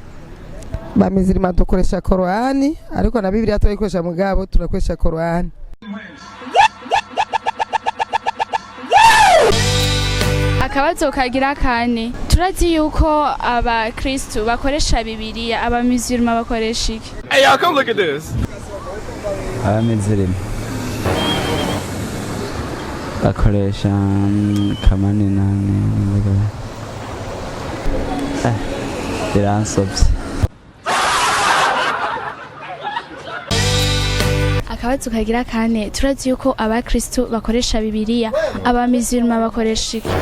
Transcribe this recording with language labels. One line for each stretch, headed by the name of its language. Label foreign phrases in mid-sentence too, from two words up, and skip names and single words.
Rundi: Bamizirima dukoresha Korani ariko na Bibiliya turayikoresha mugabo turakoresha Korani. Akabazo kagira kane turazi yuko abakristo bakoresha Bibiliya abamizirma bakoresha iki?
English: Hey, y'all, come look at this.
Rundi: Abamizirima bakoresha kamani nani biransovye. Akabazo kagira kane turazi yuko abakristo bakoresha Bibiliya abamizirma bakoresha iki?